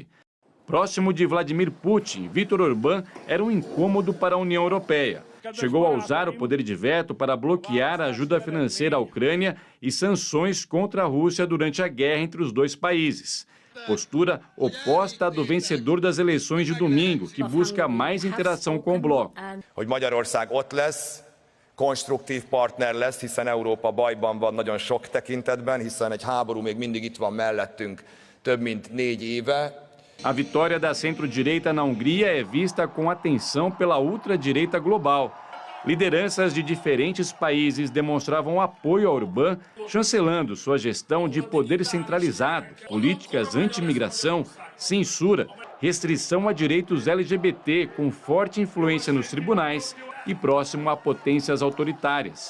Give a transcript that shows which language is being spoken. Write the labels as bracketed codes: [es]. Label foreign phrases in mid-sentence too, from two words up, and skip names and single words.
[pt] Próximo de Vladimir Putin, Viktor Orbán era um incômodo para a União Europeia. Chegou a usar o poder de veto para bloquear a ajuda financeira à Ucrânia e sanções contra a Rússia durante a guerra entre os dois países. Postura oposta à do vencedor das eleições de domingo, que busca mais interação com o bloco. [hu] Hogy Magyarország ott lesz, konstruktív partner lesz, hiszen Európa bajban van nagyon sok tekintetben, hiszen egy háború még mindig itt van mellettünk több mint 4 éve. [pt] A vitória da centro-direita na Hungria é vista com atenção pela ultradireita global. Lideranças de diferentes países demonstravam apoio a Orbán, chancelando sua gestão de poder centralizado, políticas anti-imigração, censura, restrição a direitos LGBT com forte influência nos tribunais e próximo a potências autoritárias.